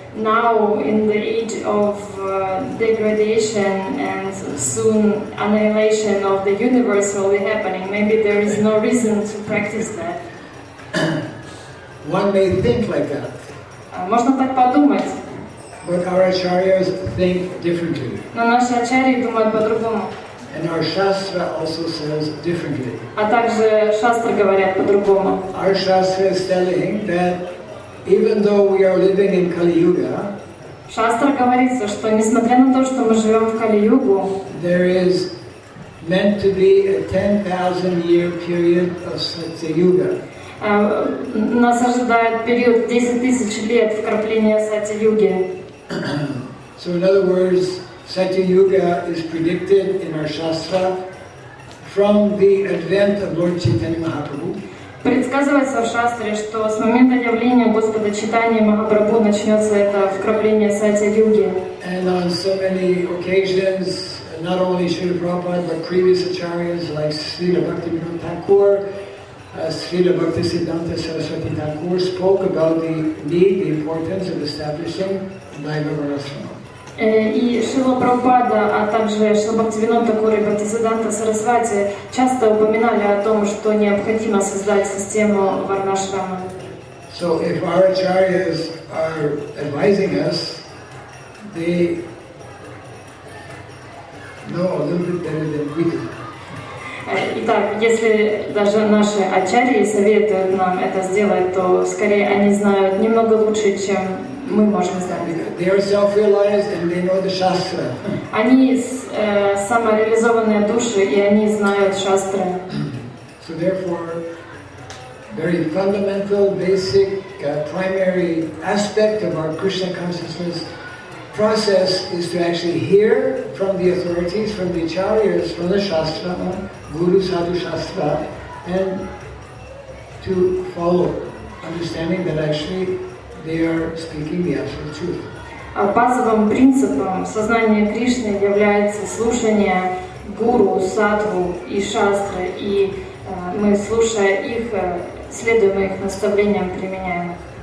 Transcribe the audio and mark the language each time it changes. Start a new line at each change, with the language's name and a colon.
English: Now, in the age of degradation and soon annihilation of the universe will be happening, maybe there is no reason to practice that. One may think like that.
Russian: Можно так подумать.
English: But our acharyas think differently.
Russian: Но наши ачарьи думают по-другому.
English: And our Shastra also says differently.
Russian: А также шастры говорят по-другому.
English: Our Shastra is telling that even though we are living in Kali Yuga,
Russian: В шастрах говорится, что несмотря на то, что мы живем в Кали-югу,
English: there is meant to be a 10,000-year period of Satya Yuga.
Russian: Нас ожидает период 10 тысяч лет вкрапления Сати-юги.
English: So in other words, Satya Yuga is predicted in our Shastra from the advent of Lord Chaitanya Mahaprabhu.
Russian: Предсказывается в шастре, что с момента явления Господа Чайтаньи Махапрабху начнется это вкрапление Сати-юги.
English: And on so many occasions, not only Srila Prabhupada, but previous acharyas like Srila Bhaktivinoda Thakur, Srila Bhaktisiddhanta Saraswati Thakur spoke about the need, the importance of establishing Daiva Varasrama.
Russian: И Шрила Прабхупада, а также Шрила Бхактивинода Тхакур и Бхактисиддханта Сарасвати часто упоминали о том, что необходимо создать систему Варнашрама.
English: So if our acharyas are advising us, they know a little bit better than we do.
Russian: Итак, если даже наши ачарьи советуют нам это сделать, то скорее они знают немного лучше, чем мы можем знать.
English: They are self-realized and they know the Shastra.
Russian: Они самореализованные души, и они знают шастры.
English: So therefore, very fundamental, basic, primary aspect of our Krishna consciousness process is to actually hear from the authorities, from the acharyas, from the Shastra, Guru Sadhu Shastra, and to follow, understanding that actually they are speaking the absolute truth.
Russian: Базовым принципом сознания Кришны является слушание гуру, садху и шастры, и мы, слушая их, следуем их наставлениям, применяем их.